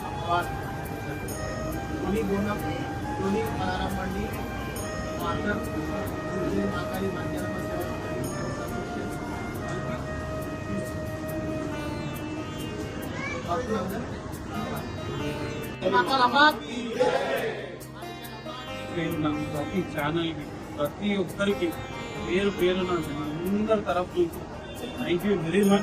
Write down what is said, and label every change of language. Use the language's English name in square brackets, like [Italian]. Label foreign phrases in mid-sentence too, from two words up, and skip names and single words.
[Telugu] दोन्ही बोनम दोन्ही अलाराम मंडी मार्कर माकारी माध्यम ప్రతి ఛానల్కి ప్రతి ఒక్కరికి పేరు పేరున అందరి తరఫు [English] thank you very much.